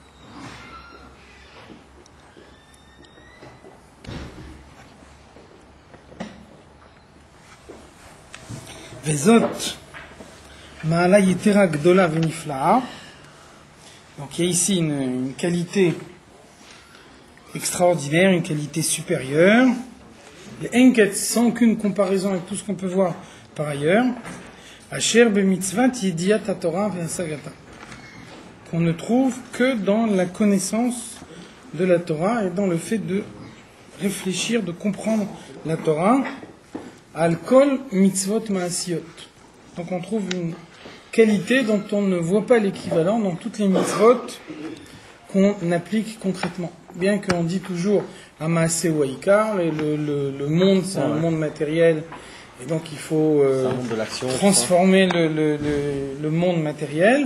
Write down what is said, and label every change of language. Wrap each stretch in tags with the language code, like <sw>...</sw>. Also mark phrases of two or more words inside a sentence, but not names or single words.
<he>וזאת, מעלה יתרה גדולה ונפלאה.</he> <fr>Donc il y a ici une qualité extraordinaire, une qualité supérieure. Les enquêtes sans aucune comparaison avec tout ce qu'on peut voir par ailleurs.</fr> <he>אשר במצות ידיעת תורה והשגתה.</he> <fr>Qu'on ne trouve que dans la connaissance de la Torah et dans le fait de réfléchir, de comprendre la Torah.</fr> <he>על כל מצות מעשיות.</he> <fr>Donc on trouve une qualité dont on ne voit pas l'équivalent dans toutes les mitzvot qu'on applique concrètement. Bien qu'on dit toujours</fr> <he>המעשה הוא העיקר,</he> <fr>le monde c'est un monde matériel, et donc il faut transformer le monde matériel.</fr>